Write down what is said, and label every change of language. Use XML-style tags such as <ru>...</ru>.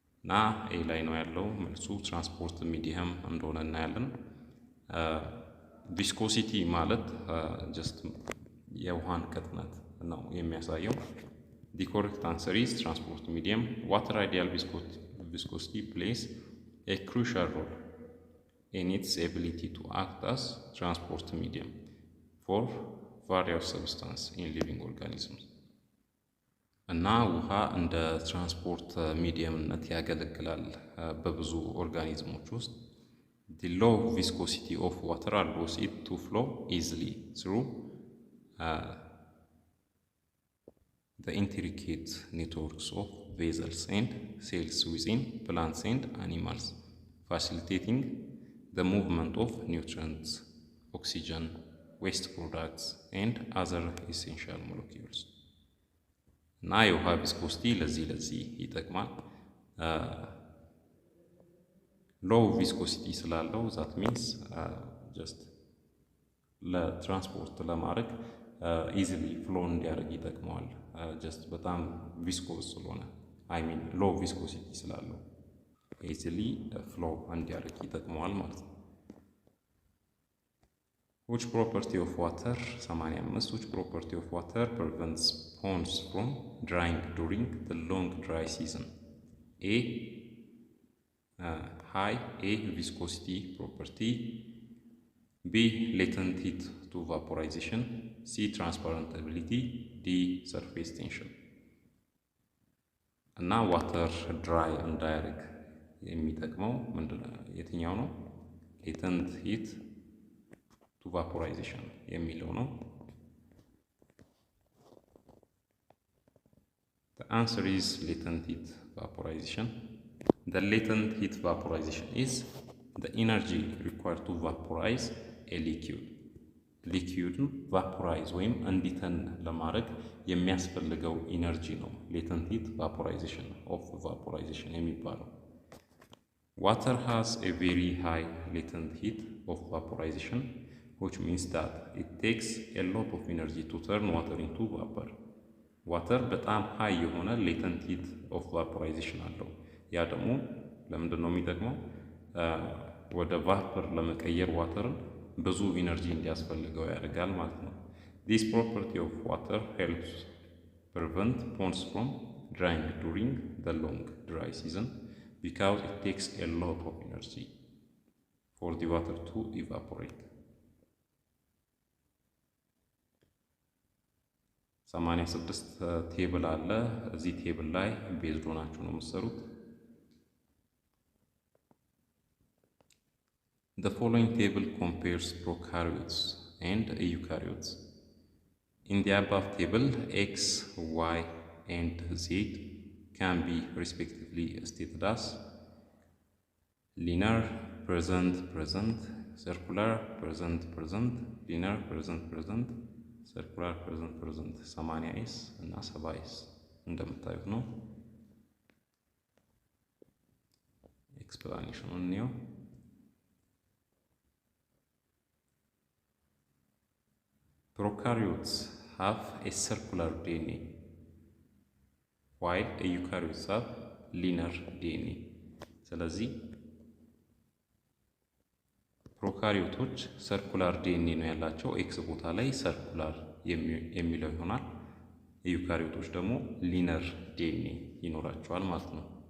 <am>ና ኤ ላይ ነው ያለው መልሱ ትራንስፖርት ሚዲየም እንደሆነ እናያለን። ቪስኮሲቲ ማለት ጀስት የውሃን ቅጥነት ነው የሚያሳየው።</am> <en>the correct answer is transport medium. Water ideal viscosity plays a crucial role in its ability to act as transport medium for various substances in living organisms.</en> <am>እና ውሃ እንደ ትራንስፖርት ሚዲየምነት ያገለግላል በብዙ ኦርጋኒዝሞች ውስጥ።</am> <en>the low viscosity of water allows it to flow easily through the intricate networks of vessels and cells within plants and animals, facilitating the movement of nutrients, oxygen, waste products, and other essential molecules.</en> <am>እና የውሃ ቪስኮሲቲ ለዚህ ይጠቅማል። ሎው ቪስኮሲቲ ስላለው ዛት ሚንስ ጀስት ለትራንስፖርት ለማድረግ ኢዚሊ ፍሎ እንዲያደርግ ይጠቅመዋል። ጀስት በጣም ቪስኮስ ስለሆነ ሎው ቪስኮሲቲ ስላለው ኢዚሊ ፍሎ እንዲያደርግ ይጠቅመዋል ማለት ነው።</am> <en>which property of water 85 which property of water prevents ponds from drying during the long dry season? A. High viscosity property. B. Latent heat to vaporization. C. Transparentability. D. Surface tension.</en> <am>እና ዋተር ድራይ እንዳያደርግ የሚጠቅመው የትኛው ነው? ሌተንት ሂት ቱ ቫፖራይዜሽን የሚለው ነው።</am> <en>The answer is latent heat vaporization. The latent heat vaporization is the energy required to vaporize a liquid.</en> <am>ሊኩዊድን ቫፖራይዝ ወይም እንዲተን ለማድረግ የሚያስፈልገው ኢነርጂ ነው ሌተንት ሂት ቫፖራይዜሽን ኦፍ ቫፖራይዜሽን የሚባለው።</am> <en>Water has a very high latent heat of vaporization, which means that it takes a lot of energy to turn water into vapor.</en> <am>Water በጣም ሃይ የሆነ ሌተንት ሂት ኦፍ ቫፖራይዜሽን አለው። ያ ደግሞ ለምንድን ነው የሚጠቅመው? ወደ ቫፐር ለመቀየር ዋተርን ብዙ ኢነርጂ እንዲያስፈልገው ያደርጋል ማለት ነው።</am> <en>This property of water helps prevent ponds from drying during the long dry season because it takes a lot of energy for the water to evaporate.</en> <am>86 ቴብል አለ። እዚህ ቴብል ላይ ቤዝድ ሆናችሁ ነው የምትሰሩት።</am> <en>The following table compares prokaryotes and eukaryotes. In the above table, X, Y, and Z can be respectively stated as linear, present, present, circular, present, present, linear, present, present, circular, present, present.</en> <am>80s እና 70s እንደምታዩት ነው። ኤክስፕላኔሽኑን ነው።</am> <en>Prokaryotes have a circular DNA, while eukaryotes have linear DNA.</en> <am>ስለዚህ ፕሮካሪዮቶች ሰርኩላር ዲኤንኤ ነው ያላቸው። ኤክስ ቦታ ላይ ሰርኩላር የሚለው ይሆናል። ዩካሪዮቶች ደግሞ ሊነር ዲኤንኤ ይኖራቸዋል ማለት ነው።</am>